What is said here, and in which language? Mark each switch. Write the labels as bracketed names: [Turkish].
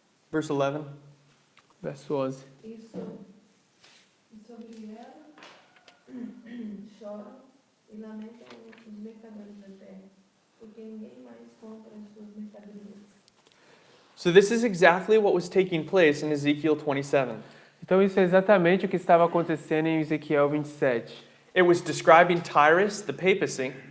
[English] Verse 11. [Portuguese] Verso 11. E sobre ela choram e lamentam os mercadores da terra, porque ninguém mais compra as suas mercadorias. [English] So this is exactly what was taking place in Ezekiel 27. [Portuguese] Então isso é exatamente o que estava acontecendo em Ezequiel 27. [English] It was describing Tyrus, the papacy,